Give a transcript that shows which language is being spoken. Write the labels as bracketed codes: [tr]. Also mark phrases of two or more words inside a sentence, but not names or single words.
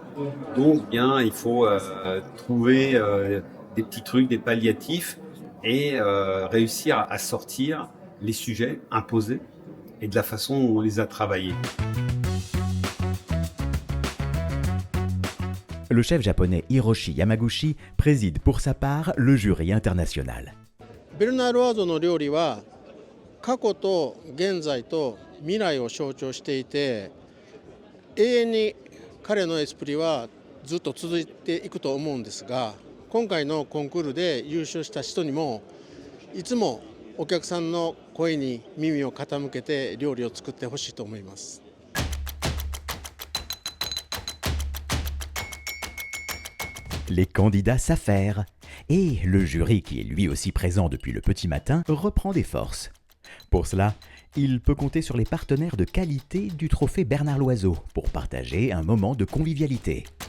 [fr] Donc, il faut trouver des petits trucs, des palliatifs et réussir à sortir les sujets imposés et de la façon dont on les a travaillés. Le chef japonais Hiroshi Yamaguchi préside pour sa part le jury international. [ja] Bernard Loiseau の料理は過去と現在と未来を象徴していて、永遠に彼のエスプリはずっと続いていくと思うんですが、今回のコンクールで優勝した人にもいつもお客さんの声に耳を傾けて料理を作ってほしいと思います。 [fr] Les candidats s'affairent et le jury, qui est lui aussi présent depuis le petit matin, reprend des forces. Pour cela, il peut compter sur les partenaires de qualité du trophée Bernard Loiseau pour partager un moment de convivialité.